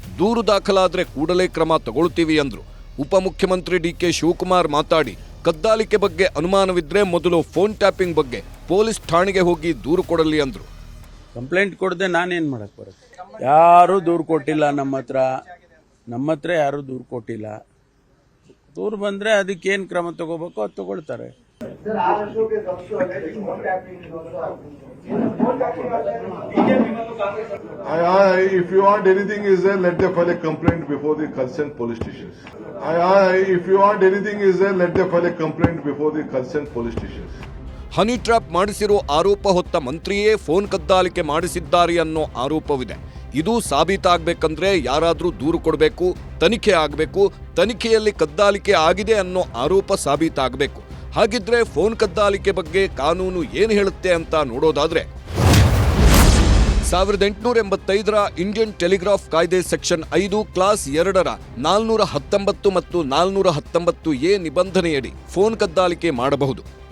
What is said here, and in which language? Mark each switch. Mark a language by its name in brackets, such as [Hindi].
[Kannada] ದೂರು ದಾಖಲಾದ್ರೆ ಕೂಡಲೇ ಕ್ರಮ ತಗೊಳ್ತೀವಿ ಅಂದ್ರು. ಉಪಮುಖ್ಯಮಂತ್ರಿ DK ಶಿವಕುಮಾರ್ ಮಾತಾಡಿ ಕದ್ದಾಲಿಕೆ ಬಗ್ಗೆ ಅನುಮಾನವಿದ್ರೆ ಮೊದಲು ಫೋನ್ ಟ್ಯಾಪಿಂಗ್ ಬಗ್ಗೆ ಪೊಲೀಸ್ ಠಾಣೆಗೆ ಹೋಗಿ ದೂರು ಕೊಡಲಿ ಅಂದ್ರು. ಕಂಪ್ಲೇಂಟ್ ಕೊಡದೆ ನಾನೇನ್ ಮಾಡಕ್ ಬರುತ್ತೆ? ಯಾರು ದೂರು ಕೊಟ್ಟಿಲ್ಲ ನಮ್ಮ ಹತ್ರ ಯಾರು ದೂರು ಕೊಟ್ಟಿಲ್ಲ. ದೂರು ಬಂದ್ರೆ ಅದಕ್ಕೇನ್ ಕ್ರಮ ತಗೋಬೇಕು ಅದು ತಗೊಳ್ತಾರೆ. [English] If you want anything is there, let them file a complaint before the concerned police stations. If you want anything is there, let them file a complaint before the concerned police stations. [Kannada] Honey trap ಮಾಡಿಸಿರೋ ಆರೋಪ ಹೊತ್ತ ಮಂತ್ರಿಯೇ phone ಕದ್ದಾಲಿಕೆ ಮಾಡಿಸಿದ್ದಾರೆ ಅನ್ನೋ ಆರೋಪವಿದೆ. ಇದು ಸಾಬೀತಾಗಬೇಕಂದ್ರೆ ಯಾರಾದ್ರೂ ದೂರು ಕೊಡಬೇಕು, ತನಿಖೆ ಆಗಬೇಕು. ತನಿಖೆಯಲ್ಲಿ ಕದ್ದಾಲಿಕೆ ಆಗಿದೆ ಅನ್ನೋ ಆರೋಪ ಸಾಬೀತಾಗಬೇಕು. ಹಾಗಿದ್ರೆ ಫೋನ್ ಕದ್ದಾಲಿಕೆ ಬಗ್ಗೆ ಕಾನೂನು ಏನು ಹೇಳುತ್ತೆ ಅಂತ ನೋಡೋದಾದ್ರೆ 1885ರ ಇಂಡಿಯನ್ ಟೆಲಿಗ್ರಾಫ್ ಕಾಯ್ದೆ ಸೆಕ್ಷನ್ 5 ಕ್ಲಾಸ್ 2ರ 419 ಮತ್ತು 419A ನಿಬಂಧನೆಯಡಿ ಫೋನ್ ಕದ್ದಾಲಿಕೆ ಮಾಡಬಹುದು.